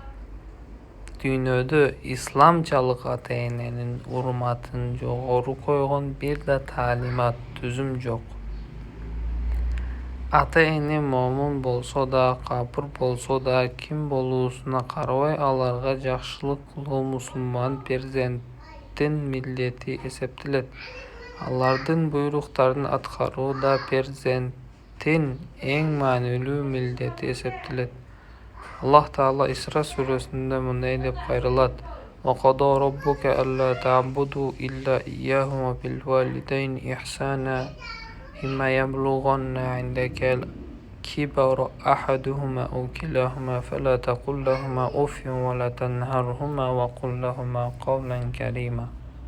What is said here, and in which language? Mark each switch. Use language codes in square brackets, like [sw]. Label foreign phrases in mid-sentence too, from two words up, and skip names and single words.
[ky] Ата-эне момун болсо да, капыр болсо да, ким болуусуна карабай аларга жакшылык кылуу мусулман перзенттин милдети эсептелет. Алардын буйруктарын аткаруу да перзенттин эң маанилүү милдети эсептелет. Аллах Таала Исра сүрөсүндө мындай деп кайрылат: [ar] وَقَضَى رَبُّكَ أَلَّا تَعْبُدُوا إِلَّا إِيَّاهُ وَبِالْوَالِدَيْنِ إِحْسَانًا إِمَّا يَبْلُغَنَّ عِندَكَ الْكِبَرَ أَحَدُهُمَا أَوْ كِلَاهُمَا فَلَا تَقُل لَّهُمَا أُفٍّ وَلَا تَنْهَرْهُمَا وَقُل لَّهُمَا قَوْلًا كَرِيمًا.